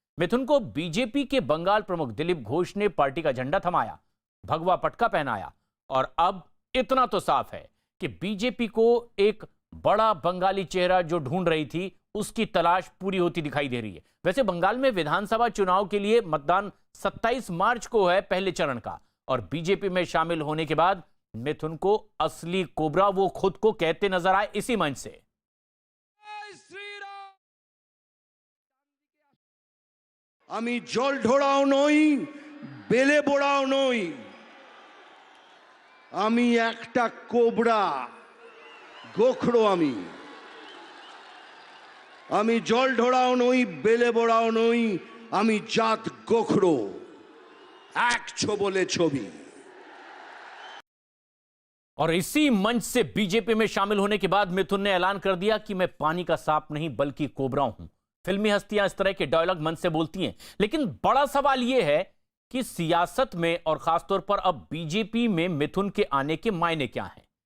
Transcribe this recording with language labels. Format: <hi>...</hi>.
<hi>मिथुन को बीजेपी के बंगाल प्रमुख दिलीप घोष ने पार्टी का झंडा थमाया, भगवा पटका पहनाया और अब इतना तो साफ है कि बीजेपी को एक बड़ा बंगाली चेहरा जो ढूंढ रही थी उसकी तलाश पूरी होती दिखाई दे रही है। वैसे बंगाल में विधानसभा चुनाव के लिए मतदान 27 मार्च को है, पहले चरण का, और बीजेपी में शामिल होने के बाद मिथुन को असली कोबरा वो खुद को कहते नजर आए इसी मंच से।</hi> <bn>আমি জল ঢোড়াও নই, বেলে বোড়াও নই, আমি একটা কোবরা, গোখরো আমি জল ঢোড়াও নই, বেলে বোড়াও নই, আমি জাত গোখরো, এক ছোবলে ছবি।</bn> <hi>और इसी मंच से बीजेपी में शामिल होने के बाद मिथुन ने ऐलान कर दिया कि मैं पानी का सांप नहीं बल्कि कोबरा हूं। फिल्मी हस्तियां इस तरह के डायलॉग मंच से बोलती हैं, लेकिन बड़ा सवाल यह है कि सियासत में और खासतौर पर अब बीजेपी में मिथुन के आने के मायने क्या हैं।</hi>